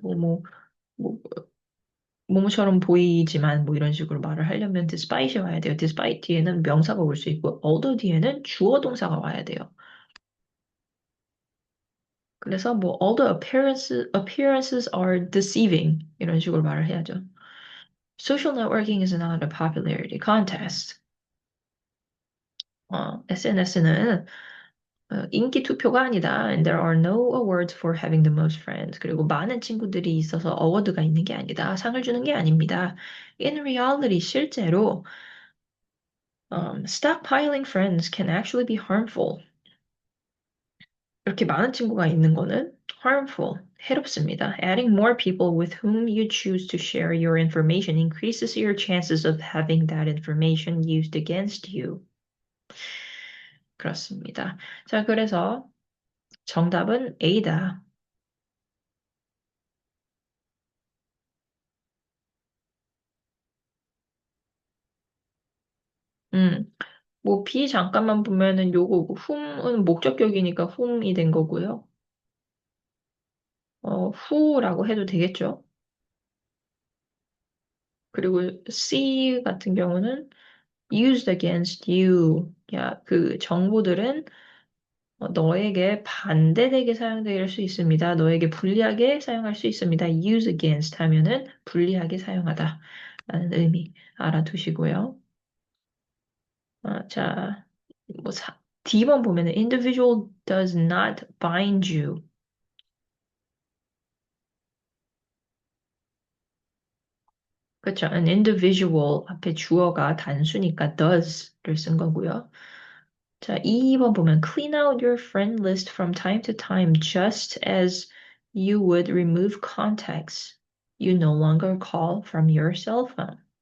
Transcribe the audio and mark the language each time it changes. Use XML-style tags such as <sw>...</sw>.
<ko>뭐, 뭐뭐처럼 보이지만, 뭐 이런 식으로 말을 하려면 despite이 와야 돼요. despite 뒤에는 명사가 올 수 있고, although 뒤에는 주어 동사가 와야 돼요. 그래서 뭐</ko> <en>all the appearances are deceiving</en> <ko>이런 식으로 말을 해야죠.</ko> <en>Social networking is not a popularity contest.</en> <ko>SNS는 인기 투표가 아니다.</ko> <en>And there are no awards for having the most friends.</en> <ko>그리고 많은 친구들이 있어서 어워드가 있는 게 아니다. 상을 주는 게 아닙니다.</ko> <en>In reality, 실제로 stockpiling friends can actually be harmful.</en> <ko>이렇게 많은 친구가 있는 거는 harmful, 해롭습니다.</ko> <en>Adding more people with whom you choose to share your information increases your chances of having that information used against you.</en> <ko>그렇습니다. 자, 그래서 정답은 A다. 음, 뭐 B 잠깐만 보면은 요거 whom은 목적격이니까 whom이 된 거고요. who라고 해도 되겠죠. 그리고 C 같은 경우는</ko> <en>used against you.</en> <ko>야, 그 정보들은 너에게 반대되게 사용될 수 있습니다. 너에게 불리하게 사용할 수 있습니다. use against 하면은 불리하게 사용하다 라는 의미 알아두시고요. 자, D번 보면은</ko> <en>individual does not bind you.</en> <ko>그렇죠. An individual 앞에 주어가 단수니까 does를 쓴 거고요. 자, 2번 보면</ko> <en>clean out your friend list from time to time just as you would remove contacts you no longer call from your cell phone.</en>